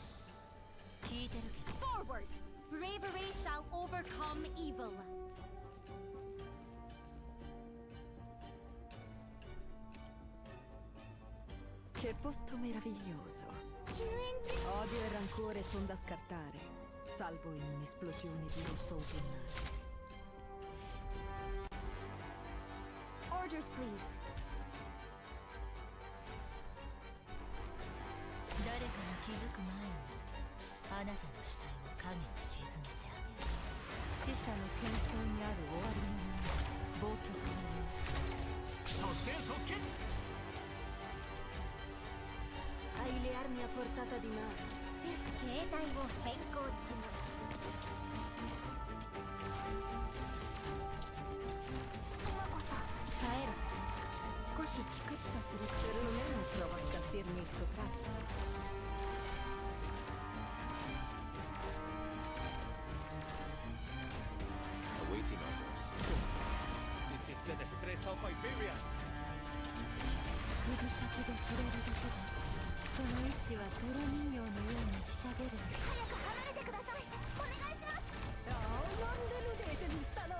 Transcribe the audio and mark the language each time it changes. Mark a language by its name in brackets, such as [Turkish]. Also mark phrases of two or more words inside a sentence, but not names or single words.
[English] Forward! Bravery shall overcome evil. [Italian] Che posto meraviglioso. Odio e rancore sono da scartare, salvo in un'esplosione di rosso autunnale. [English] Orders, please. [Japanese] 誰かが気づく前にあなたの死体を影に沈めてあげる。死者の喧騒にある終わりのない暴挙家即戦即決 [Italian] Hai le armi a portata di mano. [Japanese] 携帯を変更中。耐えろ。少しチクッとする。 [Italian] Perlomeno prova a scalfirmi il sopraccio. [English] Awaiting orders. This is the destreza of Iberia. [Japanese] 指先で触れるだけでその意志は泥人形のようにひしゃげる。早く離れてください。お願いします。なんで無礼でにしたの。